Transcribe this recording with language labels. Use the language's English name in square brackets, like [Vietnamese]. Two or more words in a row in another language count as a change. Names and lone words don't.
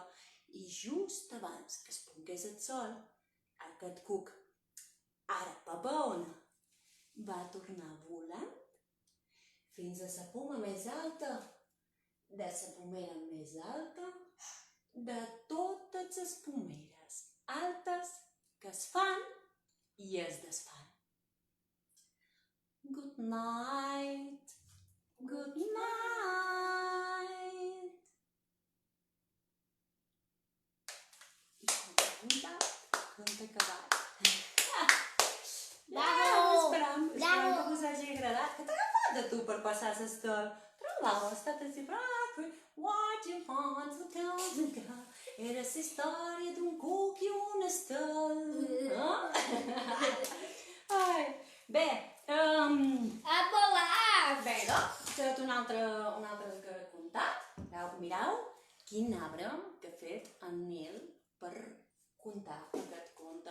[Catalan] I just abans que es pongués el sol, aquest cuc, ara papaona, va tornar volant fins a la poma més alta, de la pomera més alta, de totes les pomeres altes que es fan i es desfan. [English] Good night, good night. [Catalan] Conte acabat. Esperam que us hagi agradat. Que t'ha agafat de tu per passar l'estol. Però l'heu estat així, [English] what you want to tell me, girl. [Catalan] Era la història d'un cuc i un estol. Bé, A volar! bé, doncs, tot un altre que he contat. Mireu quin arbre que ha fet en Nil per contar aquest conte.